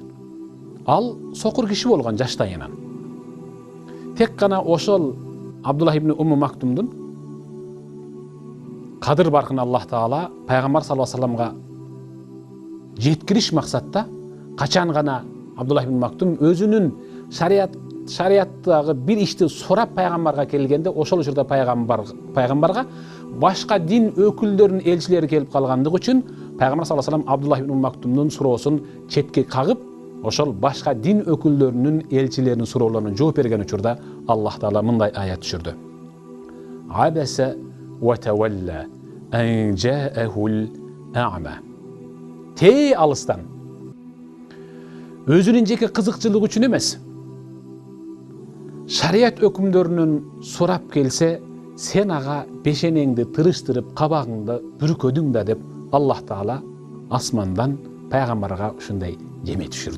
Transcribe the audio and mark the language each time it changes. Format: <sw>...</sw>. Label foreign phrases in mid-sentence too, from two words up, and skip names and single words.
<ky>Ал сокур киши болгон жаштайынан. Тек гана ошол Абдуллах ибн Мактумдун кадыр баркын Аллах Таала пайгамбар</ky> <ar>صلى الله عليه وسلم</ar> <ky>жеткириш максатта качан гана Абдуллах ибн Мактум өзүнүн шарияттагы бир ишти сурап пайгамбарга келгенде, ошол учурда пайгамбарга башка дин өкүлдөрүнүн элчилери келип калгандыгы үчүн пайгамбар</ky> <ar>صلى الله عليه وسلم</ar> <ky>Абдуллах ибн Мактумдун суроосун четке кагып, ошол башка дин өкүлдөрүнүн элчилеринин суроолоруна жооп берген учурда Аллах Таала мындай аят түшүрдү.</ky> <ar>عبس وتولى أن جاءه الأعمى.</ar> <ky>Тей алыстан өзүнүн жеке кызыкчылыгы үчүн эмес, шарият өкүмдөрүнүн сурап келсе, сен ага бешенеңди тырыштырып, кабагыңды бүркөдүң да деп Аллах Таала асмандан пайгамбарга ушундай жеме түшүрдү.</ky>